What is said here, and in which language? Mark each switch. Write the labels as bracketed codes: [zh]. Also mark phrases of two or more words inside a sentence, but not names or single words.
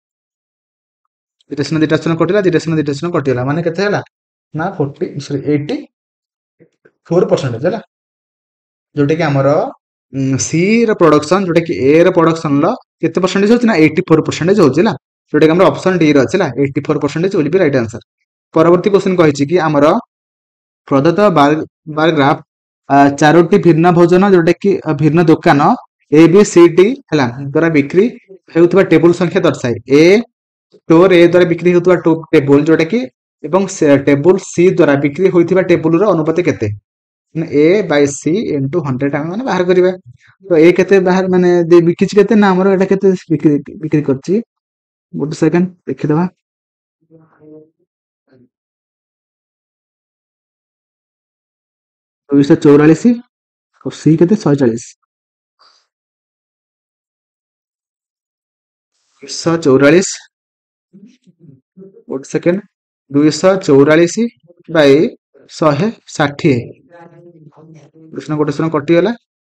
[or] ଦିଟା ଶୂନ କଟିଲା ଦିଟା ଶୂନ କଟିଗଲା ମାନେ କେତେ ହେଲା ନା 84% ହେଲା ଯୋଉଟା କି ଆମର ସି ର ପ୍ରଡକ୍ସନ ଯୋଉଟା କି ଏ ର ପ୍ରଡକ୍ସନ ର କେତେ ପରସେଣ୍ଟେଜ ହଉଛି ନା 84% ହଉଛି ହେଲା ଯୋଉଟା କି ଆମର ଅପସନ ଡି ର ଅଛି ହେଲା [en] 84% will be right answer [or] ପରବର୍ତ୍ତୀ କ୍ୱେଶ୍ଚନ କହିଛି କି ଆମର ପ୍ରଦତ୍ତ ବାର ଗ୍ରାଫ ଚାରୋଟି ଭିନ୍ନ ଭୋଜନ ଯୋଉଟା କି ଭିନ୍ନ ଦୋକାନ ଏ ବି ସି ଡି ହେଲା ଦ୍ୱାରା ବିକ୍ରି ହେଉଥିବା ଟେବୁଲ ସଂଖ୍ୟା ଦର୍ଶାଏ ଏ ଷ୍ଟୋର ଏ ଦ୍ୱାରା ବିକ୍ରି ହେଉଥିବା ଟେବୁଲ ଯୋଉଟା କି ଏବଂ ଟେବୁଲ ସି ଦ୍ୱାରା ବିକ୍ରି ହୋଇଥିବା ଟେବୁଲ ର ଅନୁପାତ କେତେ [en] A by C into 100 [or] ଆମେ ମାନେ ବାହାର କରିବା ତ ଏ କେତେ ବାହାର ମାନେ ବିକିଛି କେତେ ନା ଆମର ଏଟା କେତେ ବିକ୍ରି କରିଛି ଗୋଟେ ସେକେଣ୍ଡ ଦେଖିଦବା 244 ଆଉ ସି କେତେ 140 244 ଗୋଟେ ସେକେଣ୍ଡ 244 ବାଇ 160 ଗୋଟେ ଶୂନ କଟିଗଲା